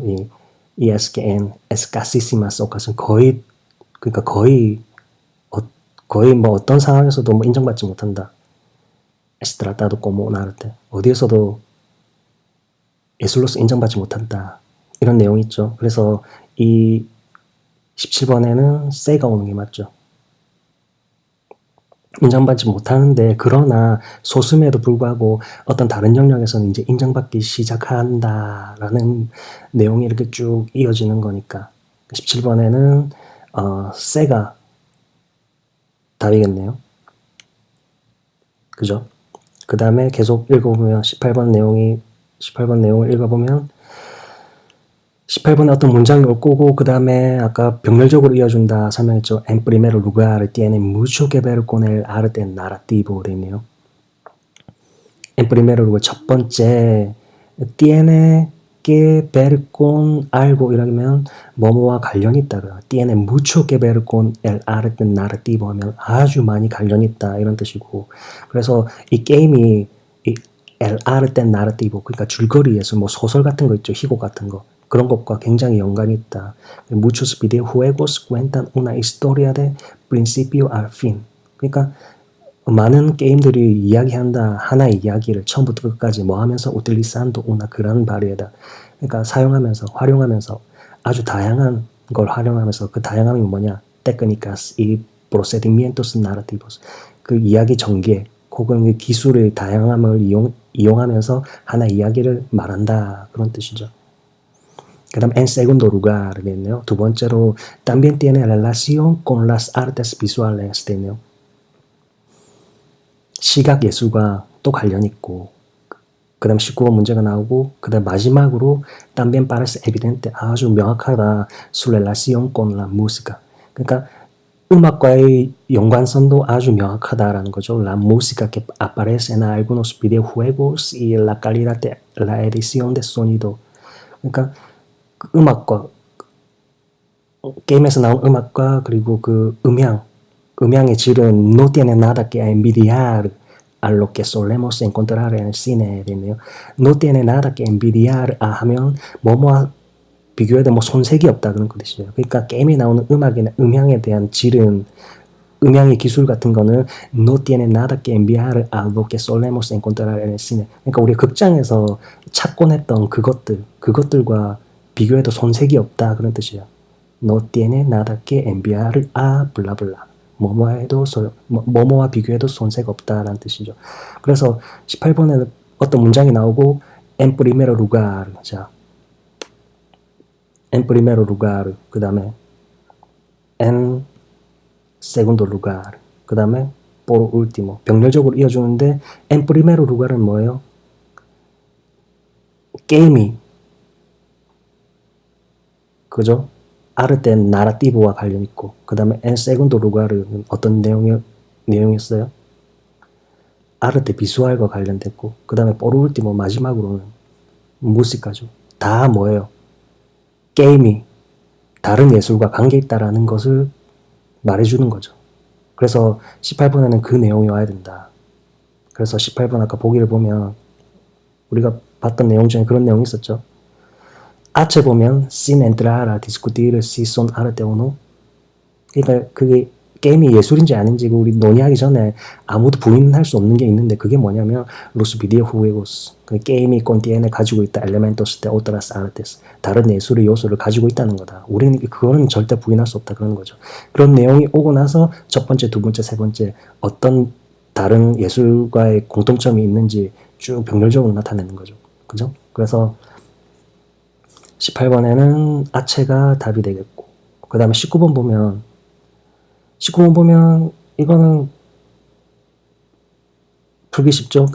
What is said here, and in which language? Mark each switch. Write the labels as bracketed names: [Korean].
[Spanish] y es que en escasísimas ocasiones [Korean] 거의 뭐 어떤 상황에서도 뭐 인정받지 못한다. [Spanish] es tratado como un arte [Korean] 어디에서도 예술로서 인정받지 못한다. 이런 내용이 있죠. 그래서 이 17번에는 se가 오는 게 맞죠. 인정받지 못하는데 그러나 소수임에도 불구하고 어떤 다른 영역에서는 이제 인정받기 시작한다라는 내용이 이렇게 쭉 이어지는 거니까 17번에는 세가 답이겠네요. 그죠? 그 다음에 계속 읽어보면 18번 내용을 읽어보면 18번에 어떤 문장이 올 거고 그 다음에 아까 병렬적으로 이어준다 설명했죠. [Spanish] En primer lugar tiene mucho que ver con el arte narrativo [Korean] 돼 있네요. [Spanish] En primer lugar [Korean] 첫 번째 [Spanish] tiene que ver con algo [Korean] 이라면 뭐뭐와 관련이 있다. [Spanish] tiene mucho que ver con el arte narrativo [Korean] 하면 아주 많이 관련이 있다 이런 뜻이고 그래서 이 게임이 이 [Spanish] el arte narrativo [Korean] 그러니까 줄거리 예술 뭐 소설 같은 거 있죠. 희곡 같은 거 그런 것과 굉장히 연관이 있다. [Spanish] Muchos videojuegos cuentan una historia de principio al fin. [Korean] 그러니까 많은 게임들이 이야기한다. 하나의 이야기를 처음부터 끝까지 뭐 하면서 [Spanish] utilizando una gran variedad. [Korean] 그러니까 사용하면서 활용하면서 아주 다양한 걸 활용하면서 그 다양함이 뭐냐? [Spanish] técnicas y procedimientos narrativos. [Korean] 그 이야기 전개 혹은 그 기술의 다양함을 이용하면서 하나의 이야기를 말한다. 그런 뜻이죠. 그 다음 [Spanish] en segundo lugar [Korean] 되네요. 두 번째로 [Spanish] también tiene relación con las artes visuales [Korean] 되네요. 시각 예술과 또 관련이 있고 그 다음 19번 문제가 나오고 그 다음 마지막으로 [Spanish] también parece evidente [Korean] 아주 명확하다 [Spanish] su relación con la música. [Korean] 그러니까 음악과의 연관성도 아주 명확하다라는 거죠. [Spanish] La música que aparece en algunos videojuegos y la calidad de la edición de sonido. [Korean] 그러니까 그 음악과 게임에서 나온 음악과 그리고 그 음향의 질은 [Spanish] no tiene nada que envidiar a lo que solemos encontrar en el cine [Korean] 되네요. [Spanish] no tiene nada que envidiar [Korean] 하면 뭐뭐와 비교해도 뭐 손색이 없다 그런 뜻이에요. 그러니까 게임에 나오는 음악이나 음향에 대한 질은 음향의 기술 같은 거는 [Spanish] no tiene nada que enviar a lo que solemos encontrar en el cine. [Korean] 그러니까 우리 극장에서 찾곤 했던 그것들과 비교해도 손색이 없다 그런 뜻이에요. [Spanish] No tiene nada que enviar a bla bla. [Korean] 뭐뭐와 비교해도 손색 없다라는 뜻이죠. 그래서 18번에는 어떤 문장이 나오고 [Spanish] en primer lugar. [Korean] 자, [Spanish] en primer lugar. 그 다음에 en segundo lugar. [Korean] 그 다음에 [Spanish] por último. [Korean] 병렬적으로 이어주는데 [Spanish] en primer lugar [Korean] 은 뭐예요? 게임이 그죠? 아르테 나라티브와 관련 있고 그 다음에 [Spanish] en segundo lugar [Korean] 은 어떤 내용이었어요? 아르테 비주얼과 관련됐고 그 다음에 [Spanish] por último [Korean] 마지막으로는 무시까죠. 다 뭐예요? 게임이 다른 예술과 관계 있다라는 것을 말해주는 거죠. 그래서 18번에는 그 내용이 와야 된다. 그래서 18번 아까 보기를 보면 우리가 봤던 내용 중에 그런 내용이 있었죠. H 보면 [Spanish] sin entrar a discutir si son arte o no. [Korean] 그러니까 그게 게임이 예술인지 아닌지 우리 논의하기 전에 아무도 부인할 수 없는 게 있는데 그게 뭐냐면 [Spanish] los videojuegos. [Korean] 그 게임이 [Spanish] contiene [Korean] 가지고 있다 [Spanish] elementos de otras artes. [Korean] 다른 예술의 요소를 가지고 있다는 거다. 우리는 그거는 절대 부인할 수 없다 그런 거죠. 그런 내용이 오고 나서 첫 번째, 두 번째, 세 번째 어떤 다른 예술과의 공통점이 있는지 쭉 병렬적으로 나타내는 거죠. 그죠? 그래서 18번에는 아체가 답이 되겠고 그 다음에 19번 보면 이거는 풀기 쉽죠.